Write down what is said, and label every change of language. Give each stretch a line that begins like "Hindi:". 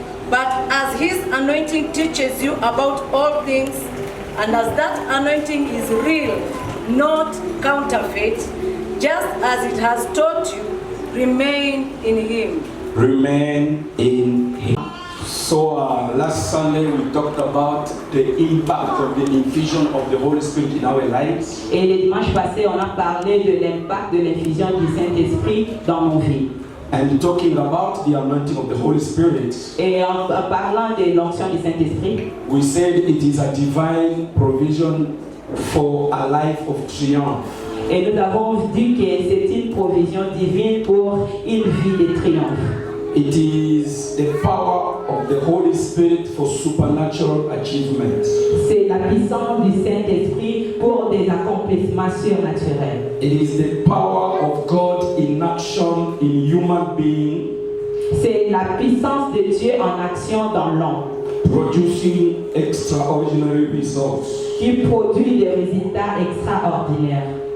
English: But as his anointing teaches you about all things, and as that anointing is real, not counterfeit, just as it has taught you, remain in him. Remain in him. So last Sunday we talked about the impact of the infusion of the Holy Spirit in our lives.
French: Et le dimanche passé, on a parlé de l'impact de l'infusion du Saint-Esprit dans nos vies.
English: And talking about the anointing of the Holy Spirit,
French: Et en parlant de l'onction du Saint-Esprit,
English: we said it is a divine provision for a life of triumph.
French: et nous avons dit que c'est une provision divine pour une vie de triomphe.
English: It is the power of the Holy Spirit for supernatural achievements.
French: C'est la puissance du Saint-Esprit pour des accomplissements surnaturels.
English: It is the power of God in action in human being,
French: C'est la puissance de Dieu en action dans l'homme
English: producing extraordinary results.
French: qui produit des résultats extraordinaires.